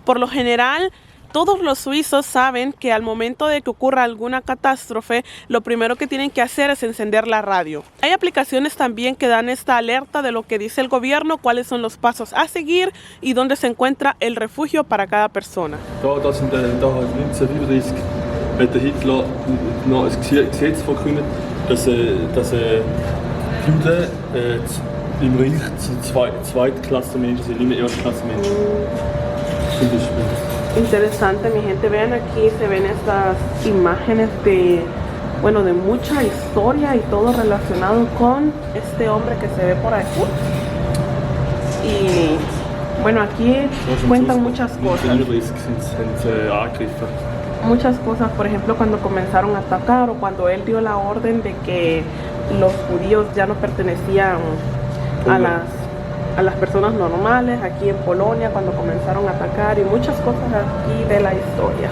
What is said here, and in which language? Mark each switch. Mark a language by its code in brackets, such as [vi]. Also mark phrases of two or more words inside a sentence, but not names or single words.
[es] Por lo general, todos los suizos saben que al momento de que ocurra alguna catástrofe, lo primero que tienen que hacer es encender la radio. Hay aplicaciones también que dan esta alerta de lo que dice el gobierno, cuáles son los pasos a seguir y dónde se encuentra el refugio para cada persona. [de] Da 1935 hat Hitler noch ein Gesetz verkündet, dass Juden im Reich Zweitklassenmenschen sind, nicht mehr Erstklassenmenschen. Zum Beispiel. [es] Interesante, mi gente. Vean aquí, se ven estas imágenes de, bueno, de mucha historia y todo relacionado con este hombre que se ve por aquí. Y bueno, aquí cuentan muchas cosas. Muchas cosas, por ejemplo, cuando comenzaron a atacar o cuando él dio la orden de que los judíos ya no pertenecían a las personas normales aquí en Polonia, cuando comenzaron a atacar, y muchas cosas aquí de la historia.